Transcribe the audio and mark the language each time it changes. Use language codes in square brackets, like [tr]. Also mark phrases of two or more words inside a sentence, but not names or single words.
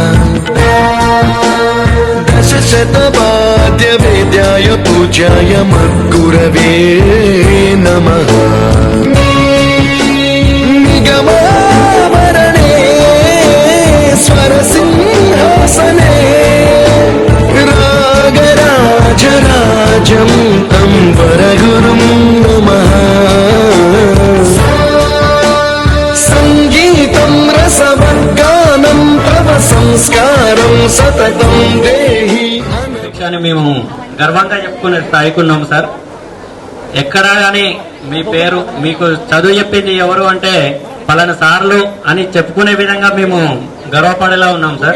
[sa] दशशतवाद्यवेद्याय पूज्याय मद्गुरवे नमः निगमावरणे स्वरसिंहासने रागराजराजं तं वरगुरुं नमः సంగీతం రసవర్గానం తవ సంస్కారం సతతం దేహి. [te] విషయాన్ని మేము గర్వంగా చెప్పుకునే స్థాయికి ఉన్నాము సార్. ఎక్కడ కానీ మీ పేరు మీకు చదువు చెప్పింది ఎవరు అంటే పలానా సార్లు అని చెప్పుకునే విధంగా మేము గర్వపడేలా ఉన్నాం సార్.